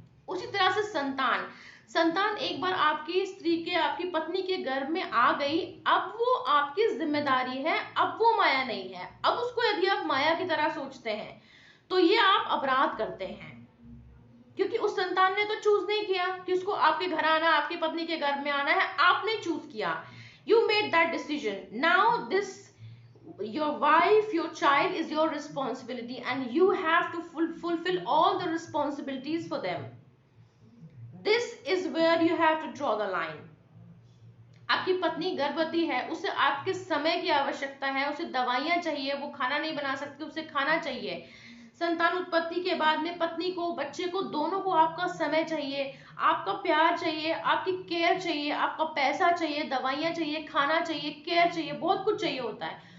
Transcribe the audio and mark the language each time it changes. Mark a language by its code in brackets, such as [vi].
[hi] उसी तरह से संतान एक बार आपकी स्त्री के, आपकी पत्नी के गर्भ में आ गई, अब वो आपकी जिम्मेदारी है, अब वो माया नहीं है। अब उसको यदि आप माया की तरह सोचते हैं तो ये आप अपराध करते हैं, क्योंकि उस संतान ने तो चूज नहीं किया कि उसको आपके घर आना, आपकी पत्नी के गर्भ में आना है, आपने चूज किया। [en] You made that decision. Now this your wife, your child is your responsibility and you have to fulfill all the responsibilities for them. This is where you have to draw the line. [hi] आपकी पत्नी गर्भवती है, उसे आपके समय की आवश्यकता है, उसे दवाइयां चाहिए, वो खाना नहीं बना सकती, उसे खाना चाहिए। संतान उत्पत्ति के बाद में पत्नी को, बच्चे को, दोनों को आपका समय चाहिए, आपका प्यार चाहिए, आपकी केयर चाहिए, आपका पैसा चाहिए, दवाइयां चाहिए, खाना चाहिए, केयर चाहिए, बहुत कुछ चाहिए होता है।